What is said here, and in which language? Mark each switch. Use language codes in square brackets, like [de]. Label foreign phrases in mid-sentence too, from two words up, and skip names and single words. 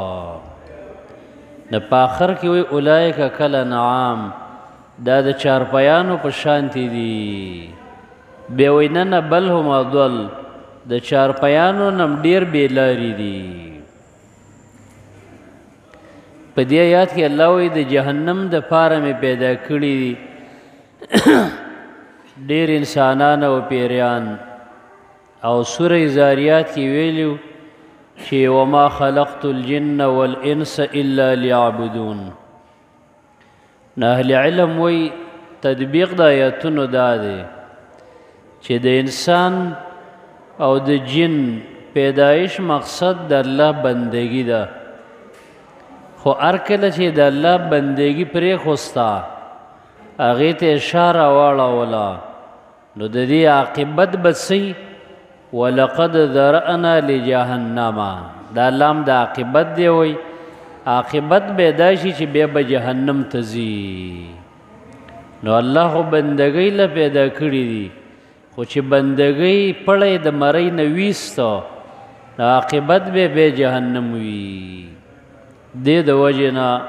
[ps] نه په آخر کې وی [ar] اولئک کالانعام [ps] دا د چارپیانو په شانتي دي بیا وی نه [ar] بل هم اضل [ps] د چارپیانو نم ډیر بیلاری دي په دې آیات کې الله وی د جهنم د پاره مې پیدا کړي ډیر انسانان او پیریان او سوره زاریات کې ویلو چې [ar] وما خلقت الجن والانس الا ليعبدون [ps] نه اهل علم وی تطبیق د آیاتونو دا دی چې د انسان او د جن پیدایش مقصد د الله بندگی ده خو هر کله چې د الله بندگی پرې خوستا هغې ته اشاره واړوله نو د دې عاقبت به څه [ar] ولقد ذرأنا لجهنم [ps] دا لام د عاقبت دی وی عاقبت به دا شي چې بیا به جهنم ته ځي نو الله خو بندګۍ له پیدا کړي دي خو چې بندګۍ پړی د مرۍ نه ویسته نو عاقبت به بیا جهنم وي دې د وجې نه